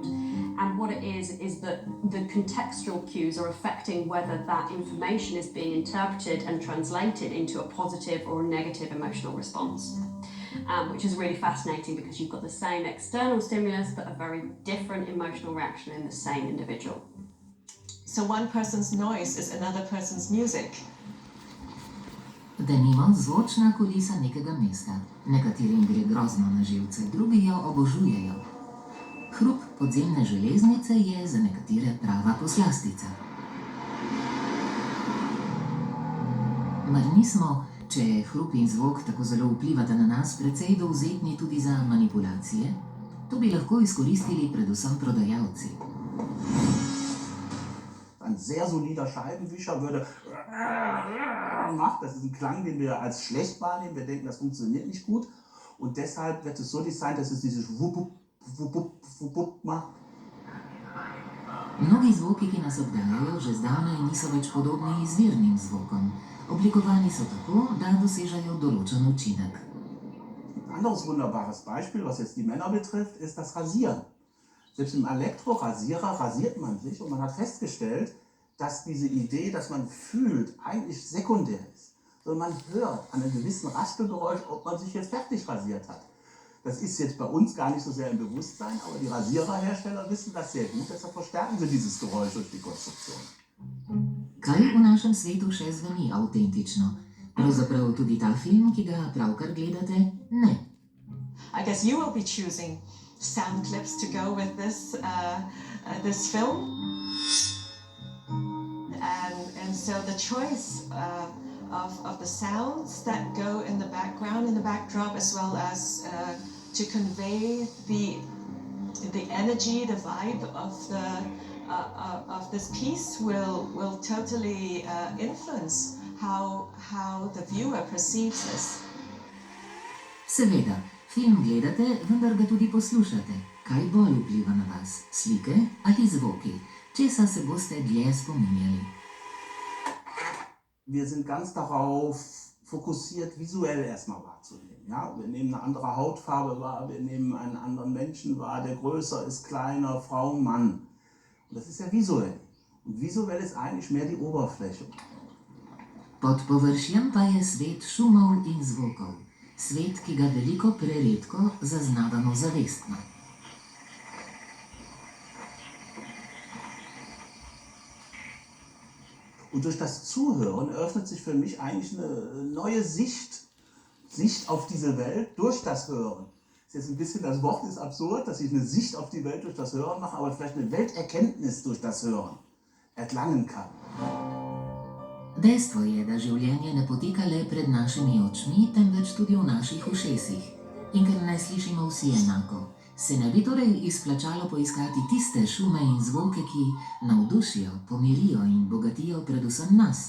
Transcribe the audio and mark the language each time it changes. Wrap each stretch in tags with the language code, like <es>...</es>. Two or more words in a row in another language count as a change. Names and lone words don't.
<en>And what it is that the contextual cues are affecting whether that information is being interpreted and translated into a positive or a negative emotional response. Which is really fascinating, because you've got the same external stimulus but a very different emotional reaction in the same individual. So one person's noise is another person's music.</en> <sl>Denimo zvočna kulisa nekega mesta. Nekaterim gre grozno na živce, drugi jo obožujejo. Hrup podzemne železnice je za nekatere prava poslastica. Mar nismo, če hrup in zvok tako zelo vplivata na nas, precej dovzetni tudi za manipulacije? To bi lahko izkoristili predvsem prodajalci.</sl> <de>Ein sehr solider Scheibenwischer würde macht. Das ist ein Klang, den wir als schlecht wahrnehmen. Wir denken, das funktioniert nicht gut. Und deshalb wird es so designt, dass es dieses Wupp, Wupp, Wupp, Wupp macht.</de> <sl>Mnogi zvoki, ki nas obdajajo, že zdavnaj niso več podobni izvirnim zvokom. Oblikovani so tako, da dosežejo določen učinek.</sl> <de>Ein anderes wunderbares Beispiel, was jetzt die Männer betrifft, ist das Rasieren. Selbst im Elektrorasierer rasiert man sich und man hat festgestellt, dass diese Idee, dass man fühlt, eigentlich sekundär ist. Sondern man hört an einem gewissen Raspelgeräusch, ob man sich jetzt fertig rasiert hat. Das ist jetzt bei uns gar nicht so sehr im Bewusstsein, aber die Rasiererhersteller wissen das sehr gut, deshalb verstärken sie dieses Geräusch durch die Konstruktion.</de> <sl>Kaj v našem svetu še zveni avtentično? Pravzaprav tudi ta film, ki ga pravkar gledate, ne.</sl> <en>I guess you will be choosing sound clips to go with this film. And so the choice of the sounds that go in the background, in the backdrop, as well as to convey the energy, the vibe of this piece will totally influence how the viewer perceives this.</en> <sl>Seveda, film gledate, vendar ga tudi poslušate. Kaj bolj vpliva na vas, slike ali zvoki? Česa se boste dlje spominjali?</sl> <de>Wir sind ganz darauf fokussiert, visuell erstmal wahrzunehmen. Ja? Wir nehmen eine andere Hautfarbe wahr, wir nehmen einen anderen Menschen wahr, der größer ist, kleiner, Frau, Mann. Und das ist ja visuell. Und visuell ist eigentlich mehr die Oberfläche.</de> <sl>Pod površjem pa je svet šumov in zvokov. Svet, ki ga veliko preredko zaznavamo zavestno.</sl> <de>Und durch das Zuhören eröffnet sich für mich eigentlich eine neue Sicht auf diese Welt durch das Hören. Ist jetzt ein bisschen, das Wort ist absurd, dass ich eine Sicht auf die Welt durch das Hören mache, aber vielleicht eine Welterkenntnis durch das Hören erlangen kann.</de> <sl>Dejstvo je, da življenje ne poteka le pred našimi očmi, temveč tudi v naših ušesih. In ker ne slišimo vsi enako, se ne bi torej izplačalo poiskati tiste šume in zvoke, ki navdušijo, pomirijo in bogatijo predvsem nas.</sl>